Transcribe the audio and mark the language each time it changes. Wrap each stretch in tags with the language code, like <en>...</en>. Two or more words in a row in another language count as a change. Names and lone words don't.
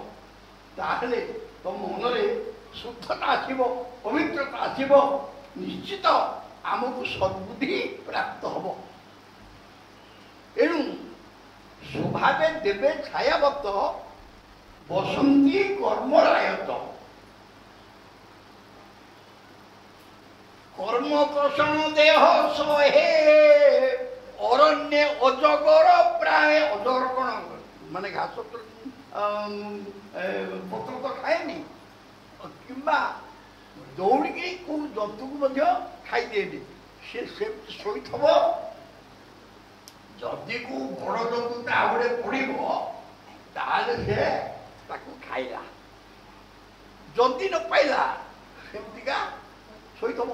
<or>ତାହେଲେ ତମ ମନରେ ଶୁଦ୍ଧତା ଆସିବ, ପବିତ୍ରତା ଆସିବ। ନିଶ୍ଚିତ ଆମକୁ ସଦ୍ବୁଦ୍ଧି ପ୍ରାପ୍ତ ହେବ। ଏଣୁ ସ୍ୱଭାବେ ଦେବେ ଛାୟାବତ ବସନ୍ତି କର୍ମରାୟତ। କର୍ମ କଷଣ ଦେହ ସହେ ଅରଣ୍ୟେ ଅଜଗର ପ୍ରାୟ। ଅଜଗର କୋଣ ମାନେ ଘାସ পତ୍ର ତ ଖାଏନି କିମ୍ବା ଦୌଡ଼ିକି କେଉଁ ଜନ୍ତୁକୁ ମଧ୍ୟ ଖାଇଦିଏନି। ସେ ସେମିତି ଶୋଇଥିବ, ଯଦି କେଉଁ ବଡ଼ ଜନ୍ତୁ ତା ଆହୁରେ ପଡ଼ିବ ତାହେଲେ ସେ ତାକୁ ଖାଇଲା, ଯଦି ନ ପାଇଲା ସେମିତିକା ଶୋଇଥିବ।</or>